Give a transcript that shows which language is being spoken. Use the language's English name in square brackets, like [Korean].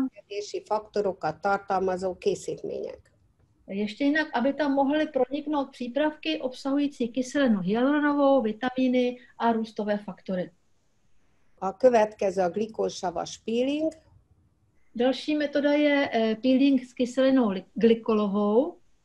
[Hungarian] növekedési faktorokat tartalmazó készítmények. [Czech] ještě jinak, aby tam mohly proniknout přípravky obsahující kyselinu hyaluronovou, vitamíny a růstové faktory. [Hungarian] A következő a glikósavas peeling, [Czech] Další metoda je peeling s kyselinou glykolovou,